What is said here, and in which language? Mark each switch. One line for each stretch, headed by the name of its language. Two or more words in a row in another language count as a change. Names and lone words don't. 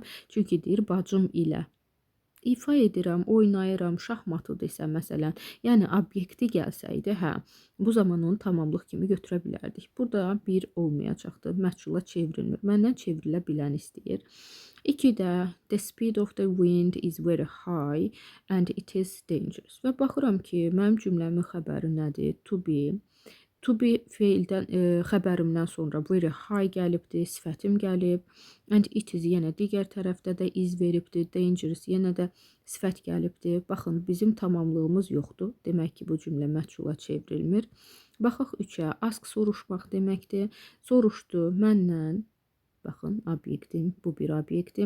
Azerbaijani: Çünki deyir, bacım ilə. İfa edirəm, oynayıram, şahmatı desə məsələn, yəni obyekti gəlsəydi, bu zaman onu tamamlıq kimi götürə bilərdik. Burada bir olmayacaqdır, məchula çevrilmir. Məndən çevrilə bilən istəyir. 2-də,
English: the speed of the wind is very high and it is dangerous.
Azerbaijani: Və baxıram ki, mənim cümləmin xəbəri nədir?
English: To be. To be
Azerbaijani: feildən xəbərimdən sonra
English: very high
Azerbaijani: gəlibdi, sifətim gəlib.
English: And it is
Azerbaijani: yenə digər tərəfdə də iz veribdi. Dangerous yenə də sifət gəlibdi. Baxın, bizim tamamlığımız yoxdur. Demək ki, bu cümlə məchula çevrilmir. Baxaq 3-ə. Ask soruşmaq deməkdir. Soruşdu məndən. Baxın, obyektim, bu bir obyektim.